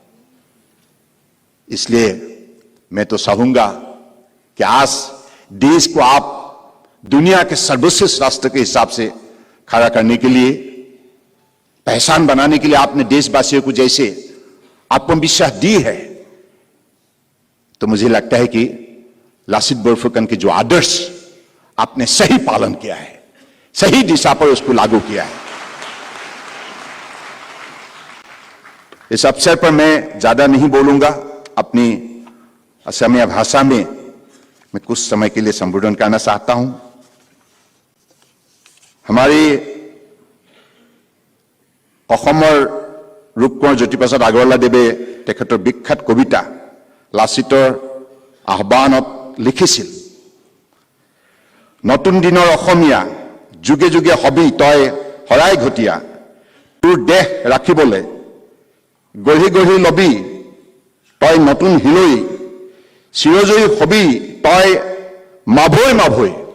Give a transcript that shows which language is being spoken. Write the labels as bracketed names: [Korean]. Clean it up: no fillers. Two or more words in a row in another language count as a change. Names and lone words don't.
[Hindi] इसलिए मैं तो चाहूंगा कि आज देश को आप दुनिया के सर्वश्रेष्ठ राष्ट्र के हिसाब से खड़ा करने के लिए, पहचान बनाने के लिए आपने देशवासियों को जैसे आत्मविश्वास दी है, तो मुझे लगता है कि लासित बोरफुकन के जो आदर्श आपने सही पालन किया है, सही दिशा पर उसको लागू किया है। इस अवसर पर मैं ज्यादा नहीं बोलूंगा। अपनी असमिया भाषा में मैं कुछ समय के लिए संबोधन करना चाहता हूं। [Assamese] हमारी অসমৰ ৰূপকোঁৱৰ জ্যোতিপ্ৰসাদ আগৰৱালাদেৱে তেখেতৰ বিখ্যাত কবিতা লাচিতৰ আহ্বানত লিখিছিল, নতুন দিনৰ অসমীয়া যুগে যুগে হবি তই হৰাই ঘটীয়া, তোৰ দেহ ৰাখিবলৈ গঢ়ি গঢ়ি লবি তই নতুন হিলৈ, চিৰজয়ী হবি তই মাভৈ মাভৈ।